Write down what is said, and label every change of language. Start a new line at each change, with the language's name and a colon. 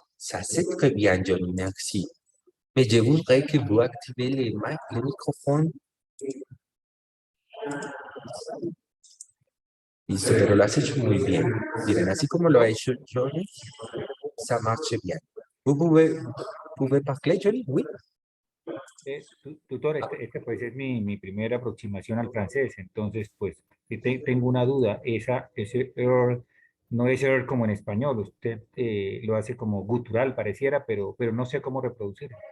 French: Ça, c'est très bien, Johnny. Merci. Mais je voudrais que vous activez le microphone.
Spanish: Listo, pero lo has hecho muy bien. Miren, así como lo ha hecho Johnny,
French: ça marche bien. Vous pouvez parler, Johnny? Oui.
Spanish: Tutor, pues es mi primera aproximación al francés, entonces pues tengo una duda, ese er no es er como en español, usted lo hace como gutural pareciera, pero no sé cómo reproducir.